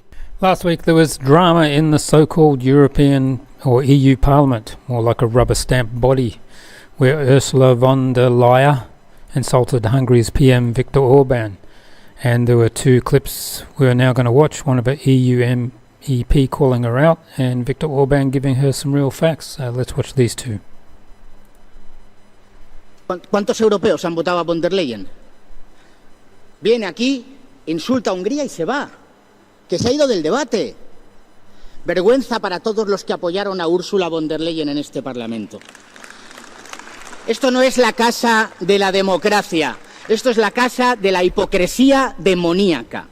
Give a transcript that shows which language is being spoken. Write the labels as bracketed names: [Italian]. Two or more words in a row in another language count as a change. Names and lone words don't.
[English] Last week there was drama in the so-called European or EU Parliament, more like a rubber stamp body, where Ursula von der Leyen insulted Hungary's PM Viktor Orban. And there were two clips we are now going to watch, one of an EU MEP calling her out and Viktor Orban giving her some real facts. Let's watch these two. [Spanish] ¿Cuántos europeos han votado a von der Leyen? Viene aquí, insulta a Hungría y se va. Que se ha ido del debate. Vergüenza para todos los que apoyaron a Ursula von der Leyen en este Parlamento. Esto no es la casa de la democracia. Esto es la casa de la hipocresía demoníaca.